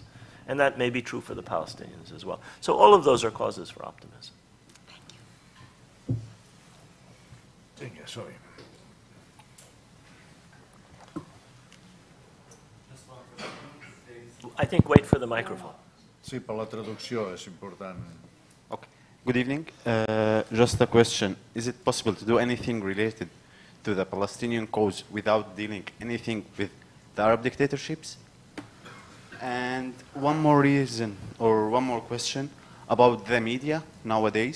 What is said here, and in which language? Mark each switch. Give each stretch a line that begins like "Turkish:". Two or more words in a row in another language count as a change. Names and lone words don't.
English: And that may be true for the Palestinians as well. So all of those are causes for optimism. Thank you. Sorry. I think wait for the microphone.
Catalan: Sí, per la traducció és important.
English: Okay. Good evening. Just a question. Is it possible to do anything related to the Palestinian cause without dealing anything with the Arab dictatorships? And one more reason, or one more question about the media nowadays.